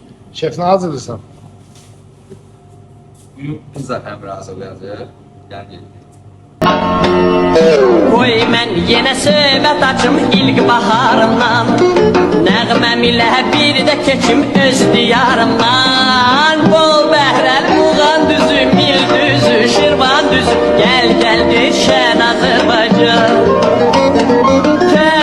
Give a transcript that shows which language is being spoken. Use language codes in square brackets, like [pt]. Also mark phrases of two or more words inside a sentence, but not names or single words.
[tr] Şef ne hazırlıyorsan? Bugün pizza hem razı olacak. Yani [az] Qoy mən yenə söhbət açım ilk baharımdan Nəğməm ilə bir də keçim öz diyarımdan Bol bəhrəl Muğan düzü, Mil düzü, Şirvan düzü Gəl gəldir şən Azərbaycan Tər